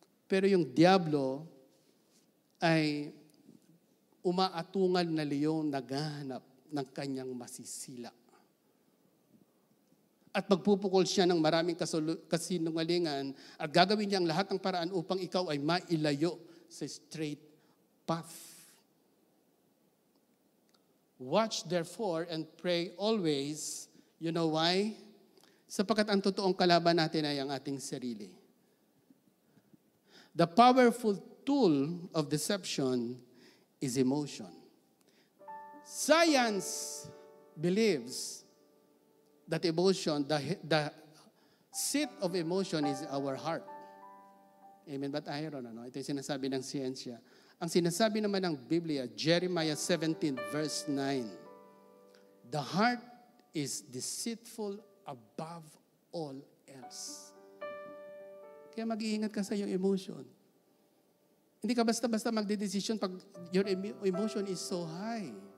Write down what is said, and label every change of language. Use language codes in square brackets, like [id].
[tl] Pero yung diablo ay umaatungal na liyong naghahanap ng kanyang masisila. At magpupukol siya ng maraming kasinungalingan at gagawin niya ang lahat ng paraan upang ikaw ay mailayo sa straight path. [en] Watch therefore and pray always. You know why? [tl] Sapagkat ang totoong kalaban natin ay ang ating sarili. [en] The powerful tool of deception is emotion. Science believes that emotion, the seat of emotion is our heart. [tl] Amen ba tayo ron? Ano? Ito yung sinasabi ng siyensya. Ang sinasabi naman ng Biblia, [en] Jeremiah 17 verse 9, the heart is deceitful above all else. [tl] Kaya mag-iingat ka sa iyong emotion. Hindi ka basta-basta magde-decision pag [en] your emotion is so high.